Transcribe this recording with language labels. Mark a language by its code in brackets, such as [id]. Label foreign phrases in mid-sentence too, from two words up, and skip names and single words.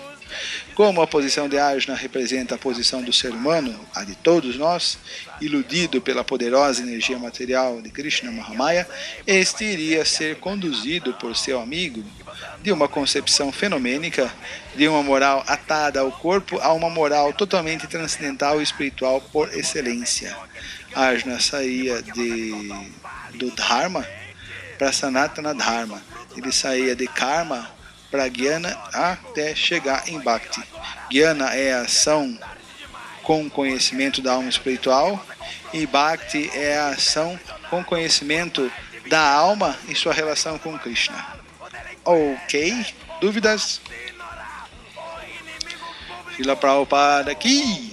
[pt] Como a posição de Arjuna representa a posição do ser humano, a de todos nós, iludido pela poderosa energia material de Krishna Mahamaya, este iria ser conduzido por seu amigo de uma concepção fenomênica, de uma moral atada ao corpo, a uma moral totalmente transcendental e espiritual por excelência. Arjuna saía do Dharma para [sa] सनातन धर्म. [pt] Ele saía de Karma para Jnana até chegar em Bhakti. Jnana é a ação com conhecimento da alma espiritual e Bhakti é a ação com conhecimento da alma e sua relação com Krishna. Ok? Dúvidas? Srila Prabhupada aqui.